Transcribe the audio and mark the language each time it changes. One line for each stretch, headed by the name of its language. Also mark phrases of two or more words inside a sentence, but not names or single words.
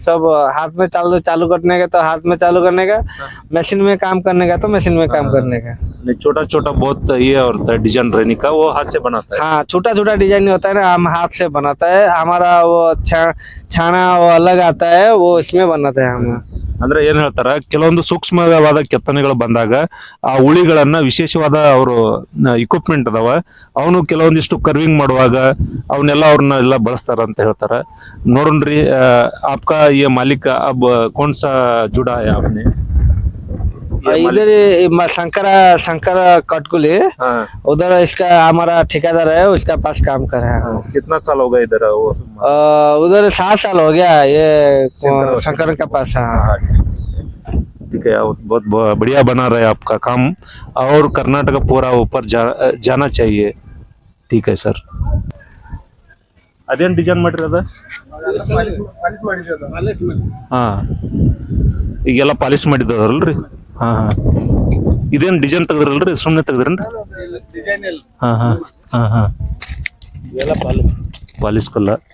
Hindi: सब हाथ में चालू करने का तो हाथ में चालू करने का, मशीन में काम करने का तो मशीन में काम करने का। नहीं, छोटा छोटा बहुत ये होता है डिजाइन रहने का, वो हाथ से बनाता है। हाँ, छोटा छोटा डिजाइन होता है ना, हम हाथ से बनाता है। हमारा वो छाना वो अलग आता है, वो इसमें बनाता है हम।
Kannada: ಅಂದ್ರೆ ಏನ್ ಹೇಳ್ತಾರ, ಕೆಲವೊಂದು ಸೂಕ್ಷ್ಮವಾದ ಕೆತ್ತನೆಗಳು ಬಂದಾಗ ಆ ಉಳಿಗಳನ್ನ ವಿಶೇಷವಾದ ಅವರು ಇಕ್ವಿಪ್ಮೆಂಟ್ ಅದಾವ, ಅವನು ಕೆಲವೊಂದಿಷ್ಟು ಕರ್ವಿಂಗ್ ಮಾಡುವಾಗ ಅವನ್ನೆಲ್ಲ ಅವ್ರನ್ನ ಎಲ್ಲ ಬಳಸ್ತಾರ ಅಂತ ಹೇಳ್ತಾರ। ನೋಡ್ರಿ,
Hindi: आपका ये मालिक अब कौन सा जुड़ा है आपने? इधर शंकर कटकुली, उधर इसका हमारा ठेकेदार है, उसका पास काम कर रहा है। कितना साल होगा इधर वो? उधर 7 साल हो गया ये शंकर का पास। हाँ, ठीक है, बहुत बढ़िया बना रहे हैं आपका काम, और कर्नाटक पूरा ऊपर जाना चाहिए। ठीक है सर।
Kannada: ಅದೇನು ಡಿಸೈನ್ ಮಾಡಿರೋದ? ಹಾ, ಈಗೆಲ್ಲ ಪಾಲಿಶ್ ಮಾಡಿದವರಲ್ರಿ? ಹಾ ಹಾ, ಇದೇನು ಡಿಸೈನ್ ತೆಗ್ದ್ರಲ್ರಿ, ಸುಮ್ಮನೆ ತೆಗ್ದ್ರೇನ್ರಿ? ಹಾ ಹಾ ಹಾ ಹಾ, ಪಾಲಿಶ್ ಕಲ್ಲ।